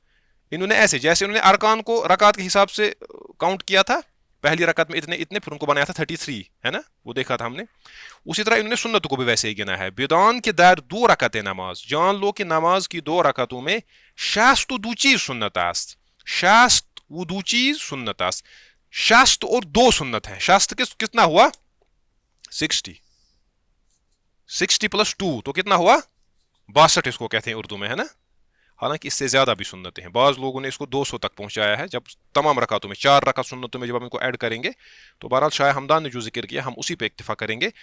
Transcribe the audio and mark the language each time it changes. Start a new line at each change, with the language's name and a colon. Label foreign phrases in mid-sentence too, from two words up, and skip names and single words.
Urdu: انہوں نے ایسے جیسے انہوں نے ارکان کو رکعت کے حساب سے کاؤنٹ کیا تھا، پہلی رکعت میں اتنے پھر ان کو بنایا تھا 33، ہے نا، وہ دیکھا تھا ہم نے. اسی طرح انہوں نے سنت کو بھی ویسے ہی گنا ہے.
Persian: بدان کے در 2 رکعت نماز،
Urdu: جان لو کہ نماز کی 2 رکعتوں میں
Persian: 62 چیز سنت است، 62 چیز سنت است.
Urdu: شست اور 2 سنت ہیں. شست کتنا ہوا 60 پلس 2 تو کتنا ہوا 62 اس کو کہتے ہیں اردو میں, ہے نا. حالانکہ اس سے زیادہ بھی سنتیں ہیں. بعض لوگوں نے اس کو 200 تک پہنچایا ہے. جب تمام رکعتوں میں 4 رکعت سنتوں میں جب ہم ان کو ایڈ کریں گے تو بہرحال شاہ ہمدان نے جو ذکر کیا ہم اسی پہ اکتفا کریں گے.